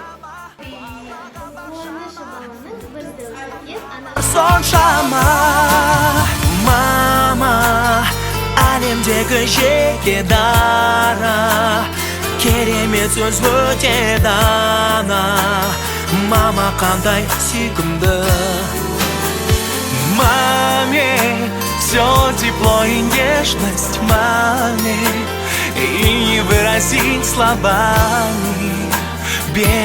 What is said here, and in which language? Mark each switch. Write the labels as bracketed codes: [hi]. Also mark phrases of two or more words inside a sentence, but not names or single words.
[kk] Қуанышы баланың бірді өсірген анашым. Соншама мама, әлемдегі жеке дара, керемет сөз өте дана. Мама қандай сүйкімді. [ru] Маме все тепло и нежность, маме, и не выразить словами.